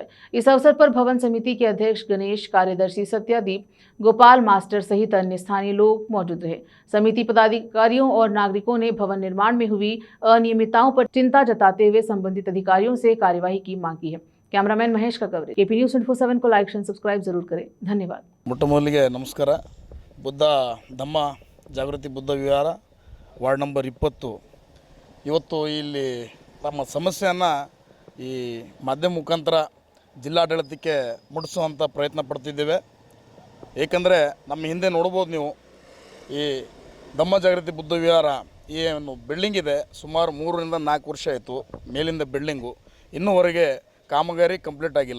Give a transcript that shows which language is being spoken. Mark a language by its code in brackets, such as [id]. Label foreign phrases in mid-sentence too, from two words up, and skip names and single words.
[hi] इस अवसर पर भवन समिति के अध्यक्ष गणेश, कार्यदर्शी सत्यादीप, गोपाल मास्टर सहित अन्य स्थानीय लोग मौजूद रहे। समिति पदाधिकारियों और नागरिकों ने भवन निर्माण में हुई अनियमितताओं पर चिंता जताते हुए संबंधित अधिकारियों से कार्यवाही की मांग की है। कैमरामैन महेश का कवरेज। केपी न्यूज़ 24/7 को [en] like and subscribe [hi] जरूर करें। धन्यवाद। [kn] ಮೊಟ್ಟಮೊದಲಿಗೆ ನಮಸ್ಕಾರ. ಬುದ್ಧ ಧಮ್ಮ ಜಾಗೃತಿ ಬುದ್ಧ ವಿಹಾರ ವಾರ್ಡ್ ನಂಬರ್ 20 ಇವತ್ತು ಇಲ್ಲಿ ತಮ್ಮ ಸಮಸ್ಯೆಯನ್ನು ಈ ಮಾಧ್ಯಮ ಮುಖಾಂತರ ಜಿಲ್ಲಾಡಳಿತಕ್ಕೆ ಮುಟ್ಟಿಸುವಂಥ ಪ್ರಯತ್ನ ಪಡ್ತಿದ್ದೇವೆ. ಏಕೆಂದರೆ ನಮ್ಮ ಹಿಂದೆ ನೋಡ್ಬೋದು ನೀವು ಈ ಧಮ್ಮ ಜಾಗೃತಿ ಬುದ್ಧ ವಿಹಾರ ಏನು ಬಿಲ್ಡಿಂಗ್ ಇದೆ, ಸುಮಾರು 3 ರಿಂದ 4 ವರ್ಷ ಆಯಿತು ಮೇಲಿಂದ ಬಿಲ್ಡಿಂಗು, ಇನ್ನೂವರೆಗೆ ಕಾಮಗಾರಿ ಕಂಪ್ಲೀಟ್ ಆಗಿಲ್ಲ.